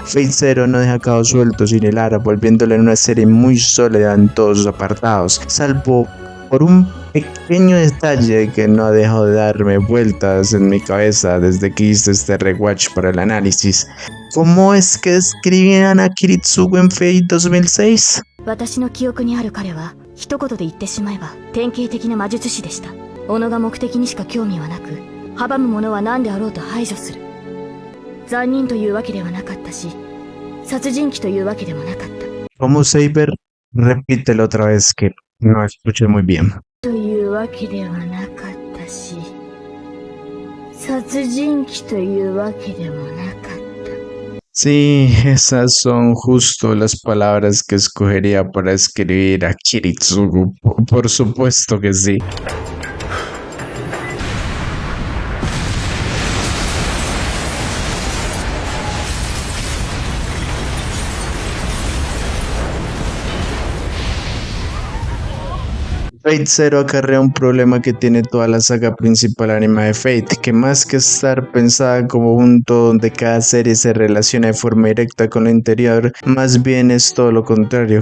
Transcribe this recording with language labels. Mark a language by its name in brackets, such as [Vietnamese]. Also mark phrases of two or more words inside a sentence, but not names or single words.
[Spanish] Fate Zero no deja cabos sueltos sin hilar, volviéndole en una serie muy sólida en todos sus apartados, salvo por un pequeño detalle que no ha dejado de darme vueltas en mi cabeza desde que hice este rewatch para el análisis. ¿Cómo es que escribían a Kiritsugu en Fate 2006? [Japanese] 私の記憶にある彼は一言で言ってしまえば典型的な魔術師でした。己が目的にしか興味はなく、阻む者は何であろうと排除する。残忍というわけではなかったし、殺人鬼というわけでもなかった。 [Spanish] Como Saber, repítelo otra vez que no escuché muy bien. [Japanese] というわけではなかったし、殺人鬼というわけでもなかった。 [Spanish] Sí, esas son justo las palabras que escogería para escribir a Kiritsugu. Por supuesto que sí. Fate Zero acarrea un problema que tiene toda la saga principal anime de Fate, que más que estar pensada como un todo donde cada serie se relaciona de forma directa con lo anterior, más bien es todo lo contrario.